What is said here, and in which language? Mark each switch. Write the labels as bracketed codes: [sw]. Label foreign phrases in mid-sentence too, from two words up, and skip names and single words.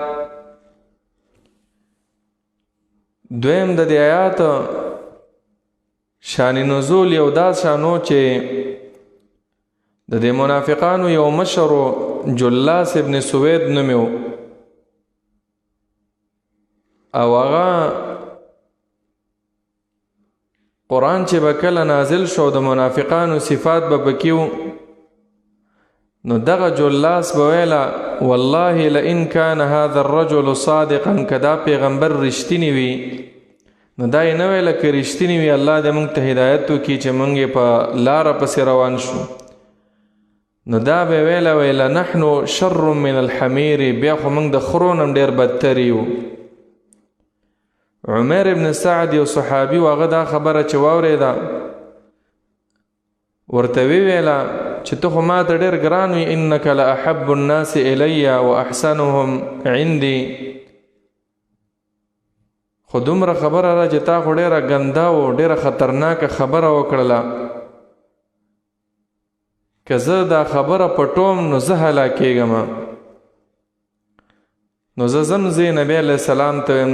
[ps] دویم د دې آیات شان نزول یو دا شانو چې د دې منافقانو یو مشر جلاس ابن سوید نومیو او هغه قرآن چې به کله نازل شو د منافقانو صفات به پکیو. نو دغه جلاس به ویلا [ar] والله لئن كان هذا الرجل صادقا، [ps] کدا پیغمبر رښتینی وي نو دا یې نه ویله که رښتینی وي الله دې موږ ته هدایت وکړي چې موږ په لاره پسې روان شو. نو دا به ویله [ar] نحن شر من الحمیر، [ps] بیا خو موږ د خرو نه ډېر بدتر یو. عمر ابن سعد یو صحابي و هغه دا خبره چې واورېده ورته ویله چې ته خو ما ته ډېر ګران وي. [ar] انک لاحب الناس الی و احسنهم عندي. [ps] خو دومره خبره را چې تا خو ډېره ګنده و ډېره خطرناکه خبره وکړله. که زه دا خبره پټوم نو زه هلاکېږم. نو زه ځم زه نبی [ar] علیہ السلام [ps] ته ویم.